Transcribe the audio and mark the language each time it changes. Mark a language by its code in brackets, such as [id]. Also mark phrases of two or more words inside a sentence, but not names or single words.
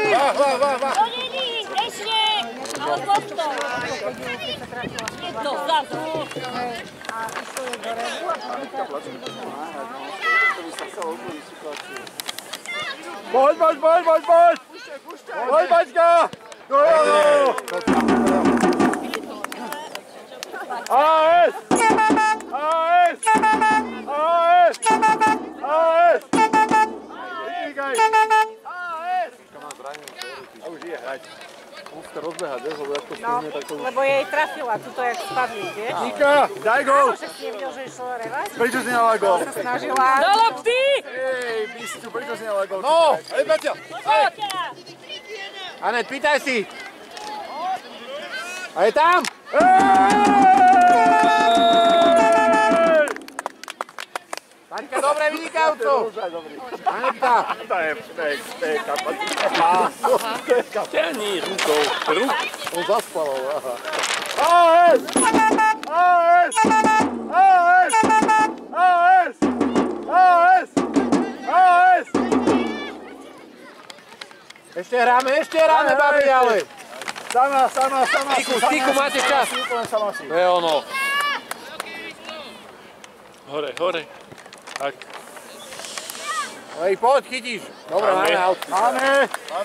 [sk] Vá. Ešte! Ale poďto! Jedno, zadu! Poď! Poď, Bačka! AS! AS! AS! AS! Vynikaj! A už je hrať. Musíte rozbehať, lebo jak to stihne, tak to už... Lebo jej trafila, tuto jak spadli, vieš? Nika, daj gol! Že si nevidel, že išlo revať? Prečo si nedala gol? Sa snažila... Do lopty! Ej, Bistu, prečo si nedala gol? No! Ej, Baťa! Anet, pýtaj si. A je tam? Taňka, dobre, vynikajúco. Anetka. To je kapacita. Ťahni rukou. On zaspal, aha. AS! AS! AS! AS! AS! AS! Ešte hráme, babi, ale. Sama. Stiku, máte čas. Sama si. To je ono. Hore. Tak. Ej, poď, chytíš. Dobre, máme aut.